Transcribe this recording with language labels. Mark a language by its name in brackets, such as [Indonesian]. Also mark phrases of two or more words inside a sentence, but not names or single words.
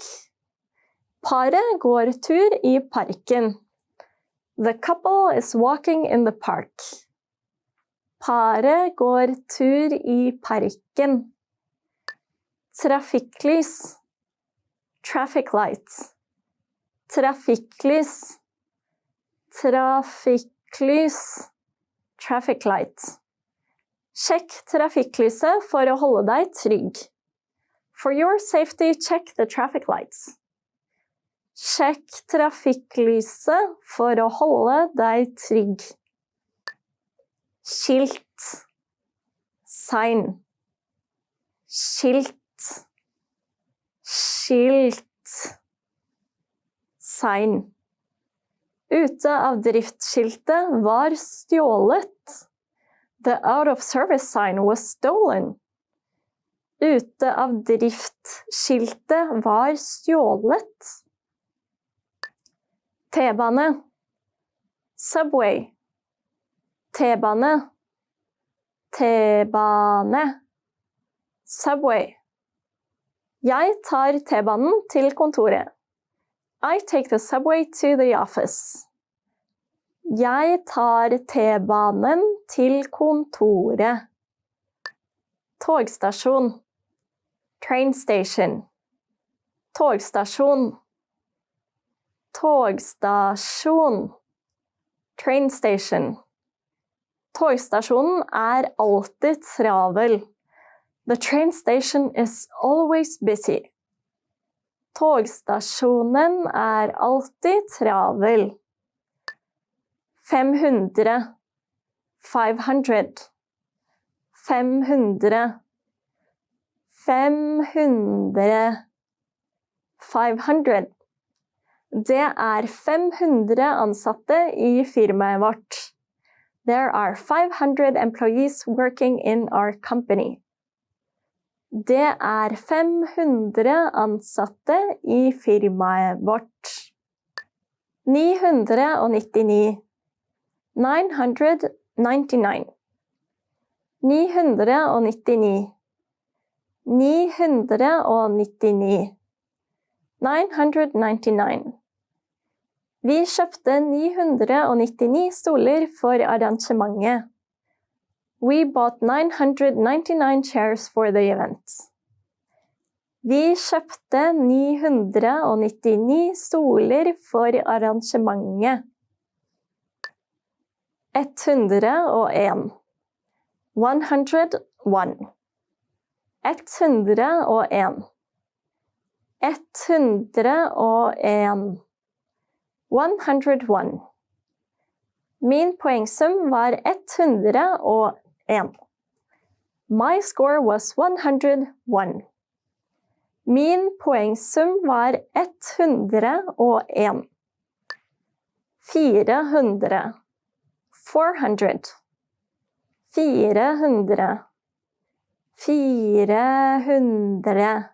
[Norwegian] Paret går tur I parken. [English] The couple is walking in the park. [Norwegian] Paret går tur I parken. [English] Trafikklys. Traffic light. [Norwegian] Trafikklys. Trafikklys. [English] Traffic light. [Norwegian] Sjekk trafikklyset for å holde deg trygg. [English] For your safety, check the traffic lights. [Norwegian] Sjekk trafikklyset for å holde deg trygg. Skilt. Sign. Skilt. Skilt. [English] Sign. [Norwegian] Ute av driftskiltet var stjålet. [English] The out of service sign was stolen. [Norwegian] Ute av driftskiltet var stjålet. T-bane. Subway. T-bane. T-bane. [English] Subway. [Norwegian] Jeg tar T-banen til kontoret. [English] I take the subway to the office. [Norwegian] Jeg tar T-banen til kontoret. [English] Togstasjon. Train station. [Norwegian] Togstasjon. Togstasjon. [English] Train station. [Norwegian] Togstasjonen alltid travel. [English] The train station is always busy. [Norwegian] Togstasjonen alltid travel. 500. 500. 500. 500. 500. Det 500 ansatte I firmaet vårt. [English] There are 500 employees working in our company. [Norwegian] Det 500 ansatte I firmaet vårt. 999. 999. 999. 999. 999. Vi kjøpte 999 stoler for arrangementet. [English] We bought 999 chairs for the event. [Norwegian] Vi kjøpte 999 stoler for arrangementet. 101. 101. 101. 101. 101. Min poengsum var 101. [English] My score was 101. [Norwegian] Min poengsum var 101. 400. 400. 400. 400.